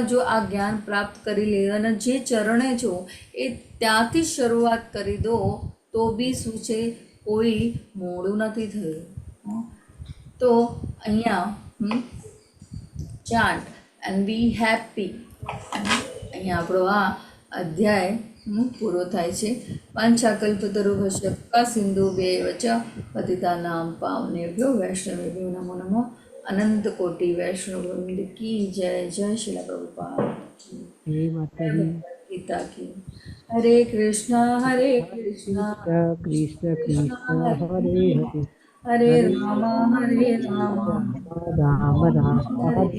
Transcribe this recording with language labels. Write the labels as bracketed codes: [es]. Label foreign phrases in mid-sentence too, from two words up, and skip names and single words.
[gu] જો આ જ્ઞાન પ્રાપ્ત કરી લેવાના જે ચરણે છો એ ત્યાંથી શરૂઆત કરી દો તો બી શું છે, કોઈ મોડું નથી થયું. તો અહીંયા [en] chant and be happy. [gu] અહીંયા આપણો આ અધ્યાય પૂરો થાય છે. [sa] પાંચાકલ્પતરુભ્યશ્ચ કૃપા સિંધુભ્યૈવ ચ પતિતાનાં પાવનેભ્યો વૈષ્ણવેભ્યો નમો નમઃ. [gu] અનંત કોટી વૈષ્ણવવૃંદ કી જય. જય શ્રીલ પ્રભુપાદ. [sa] ગીતા કી. હરે કૃષ્ણ કૃષ્ણ કૃષ્ણ હરે હરે, હરે રામ રામ રામ હરે